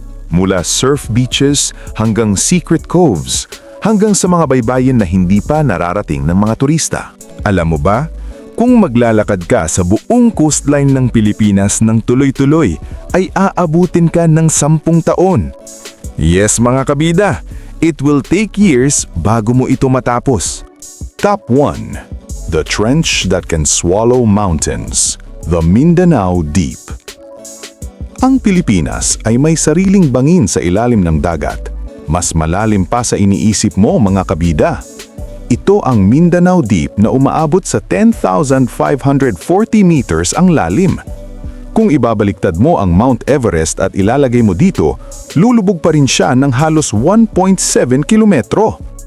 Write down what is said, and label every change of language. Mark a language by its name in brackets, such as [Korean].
[Filipino] Mula surf beaches hanggang secret coves, hanggang sa mga baybayin na hindi pa nararating ng mga turista. Alam mo ba, kung maglalakad ka sa buong coastline ng Pilipinas ng tuloy-tuloy, ay aabutin ka ng 10 taon. Yes mga kabida, [English] It will take years [Filipino] bago mo ito matapos. [English] Top 1. The trench that can swallow mountains. The Mindanao Deep. [Filipino] Ang Pilipinas ay may sariling bangin sa ilalim ng dagat. Mas malalim pa sa iniisip mo, mga kabida. Ito ang Mindanao Deep na umaabot sa 10,540 meters ang lalim. Kung ibabaliktad mo ang Mount Everest at ilalagay mo dito, lulubog pa rin siya ng halos 1.7 kilometro.